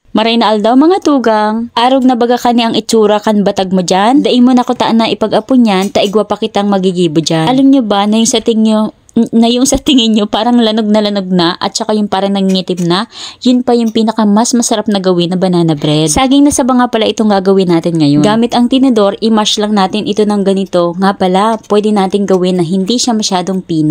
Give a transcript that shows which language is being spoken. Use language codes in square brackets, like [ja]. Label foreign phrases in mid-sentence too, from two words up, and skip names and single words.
[bik] Maray na aldaw mga tugang. Arog na baga kani ang itsura kan batag mo dyan. Dai mo na ko taan na ipag-apo niyan, taigwa pa kitang magigibo dyan. [tl] Alam nyo ba na yung sa tingin nyo parang lanog na at saka yung parang nangingitim na, yun pa yung pinaka mas masarap na gawin na [en] banana bread. [tl] Saging na saba nga pala itong gagawin natin ngayon. Gamit ang tinidor, i-mash lang natin ito ng ganito. Nga pala, pwede natin gawin na hindi siya masyadong pino.